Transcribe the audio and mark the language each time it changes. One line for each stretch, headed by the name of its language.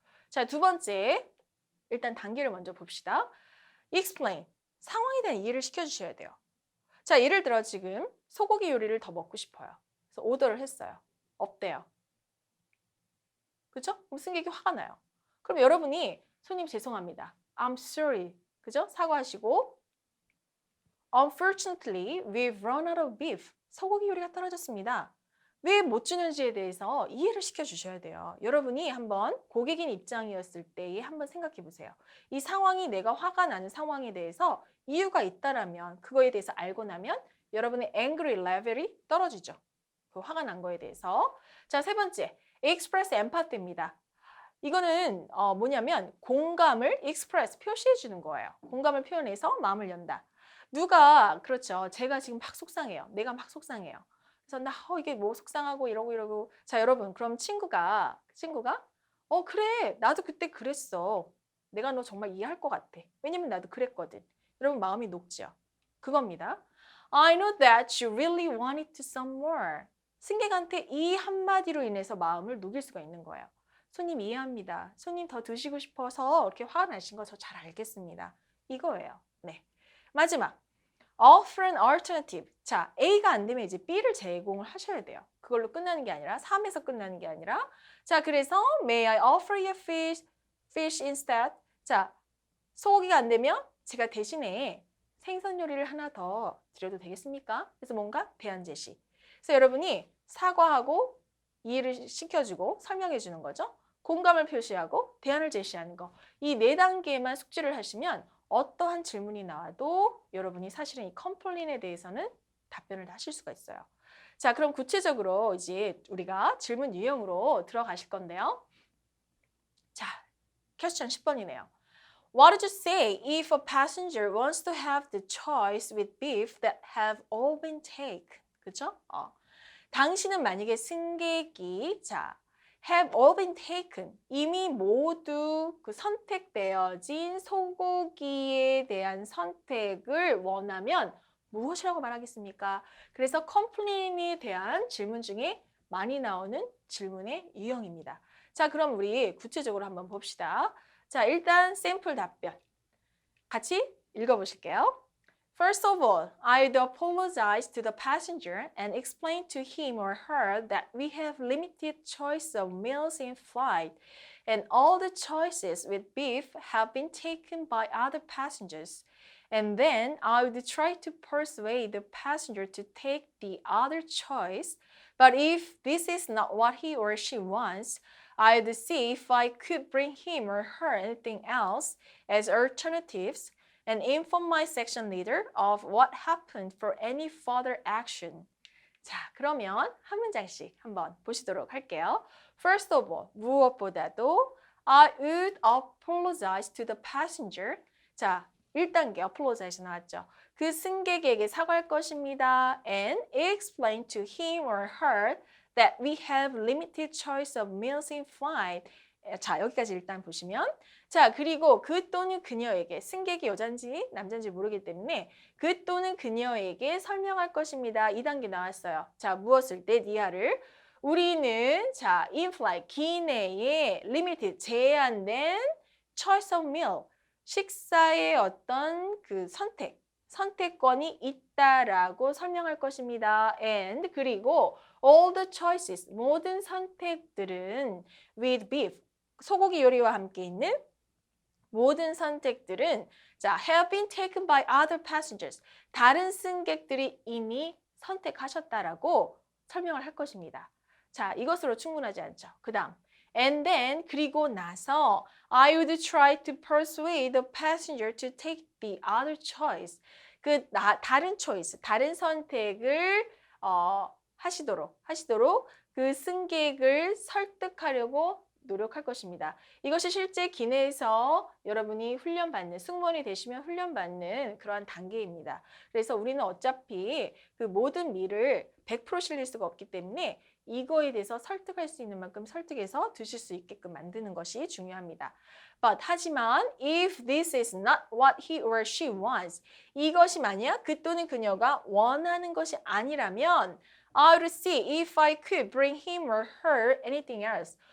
Korean: 자, 두 번째, 일단 단계를 먼저 봅시다.
English: explain.
Korean: 상황에 대한 이해를 시켜주셔야 돼요. 자, 예를 들어 지금 소고기 요리를 더 먹고 싶어요. 그래서 오더를 했어요. 없대요. 그죠? 그럼 승객이 화가 나요. 그럼 여러분이 손님 죄송합니다.
English: I'm sorry.
Korean: 그죠? 사과하시고
English: Unfortunately, we've run out of beef.
Korean: 소고기 요리가 떨어졌습니다. 왜 못 주는지에 대해서 이해를 시켜주셔야 돼요. 여러분이 한번 고객인 입장이었을 때 한번 생각해 보세요. 이 상황이 내가 화가 나는 상황에 대해서 이유가 있다라면 그거에 대해서 알고 나면 여러분의
English: angry level
Korean: 이 떨어지죠. 그 화가 난 거에 대해서. 자, 세 번째,
English: express empathy
Korean: 입니다. 이거는 뭐냐면 공감을 express, 표시해 주는 거예요. 공감을 표현해서 마음을 연다. 누가 그렇죠. 제가 지금 막 속상해요. 내가 막 속상해요. 그래서 이게 뭐 속상하고 이러고 자, 여러분 그럼 친구가 그래 나도 그때 그랬어. 내가 너 정말 이해할 것 같아. 왜냐면 나도 그랬거든. 여러분 마음이 녹죠. 그겁니다.
English: I know that you really want it to some more.
Korean: 승객한테 이 한마디로 인해서 마음을 녹일 수가 있는 거예요. 손님 이해합니다. 손님 더 드시고 싶어서 이렇게 화가 나신 거 저 잘 알겠습니다. 이거예요. 네. 마지막.
English: offer an alternative.
Korean: 자, A가 안 되면 이제 B를 제공을 하셔야 돼요. 그걸로 끝나는 게 아니라 3에서 끝나는 게 아니라 자, 그래서
English: may I offer you fish instead.
Korean: 자, 소고기가 안 되면 제가 대신에 생선 요리를 하나 더 드려도 되겠습니까? 그래서 뭔가 대안 제시. 그래서 여러분이 사과하고 이해를 시켜주고 설명해 주는 거죠. 공감을 표시하고 대안을 제시하는 거. 이 4단계만 숙지를 하시면 어떠한 질문이 나와도 여러분이 사실은 이 컴플레인에 대해서는 답변을 하실 수가 있어요. 자, 그럼 구체적으로 이제 우리가 질문 유형으로 들어가실 건데요. 자, 퀘스천 10번이네요.
English: What would you say if a passenger wants to have the choice with beef that have all been taken?
Korean: 그렇죠? 당신은 만약에 승객이 자
English: have all been taken
Korean: 이미 모두 그 선택되어진 소고기에 대한 선택을 원하면 무엇이라고 말하겠습니까? 그래서 complain에 대한 질문 중에 많이 나오는 질문의 유형입니다. 자, 그럼 우리 구체적으로 한번 봅시다. 자, 일단 샘플 답변 같이 읽어보실게요.
English: First of all, I'd apologize to the passenger and explain to him or her that we have limited choice of meals in flight, and all the choices with beef have been taken by other passengers. And then I would try to persuade the passenger to take the other choice. But if this is not what he or she wants, I'd see if I could bring him or her anything else as alternatives and inform my section leader of what happened for any further action.
Korean: 자, 그러면 한 문장씩 한번 보시도록 할게요.
English: First of all,
Korean: 무엇보다도
English: I would apologize to the passenger.
Korean: 자, 1단계 apologize 나왔죠. 그 승객에게 사과할 것입니다.
English: And explain to him or her that we have limited choice of meals in flight.
Korean: 자, 여기까지 일단 보시면 자, 그리고 그 또는 그녀에게 승객이 여잔지 남잔지 모르기 때문에 그 또는 그녀에게 설명할 것입니다. 2단계 나왔어요. 자, 무엇을 때 니아를 우리는 자,
English: in flight
Korean: 기내에 limited 제한된
English: choice of meal
Korean: 식사의 어떤 그 선택권이 있다라고 설명할 것입니다.
English: And
Korean: 그리고
English: all the choices
Korean: 모든 선택들은
English: with beef
Korean: 소고기 요리와 함께 있는 모든 선택들은 자,
English: have been taken by other passengers.
Korean: 다른 승객들이 이미 선택하셨다라고 설명을 할 것입니다. 자, 이것으로 충분하지 않죠. 그 다음,
English: and then
Korean: 그리고 나서
English: I would try to persuade the passenger to take the other choice.
Korean: 다른 choice, 다른 선택을 하시도록 그 승객을 설득하려고 노력할 것입니다. 이것이 실제 기내에서 여러분이 훈련받는, 승무원이 되시면 훈련받는 그러한 단계입니다. 그래서 우리는 어차피 그 모든 미를 100% 실릴 수가 없기 때문에 이거에 대해서 설득할 수 있는 만큼 설득해서 드실 수 있게끔 만드는 것이 중요합니다.
English: But
Korean: 하지만
English: if this is not what he or she wants,
Korean: 이것이 만약 그 또는 그녀가 원하는 것이 아니라면
English: I would see if I could bring him or her anything else.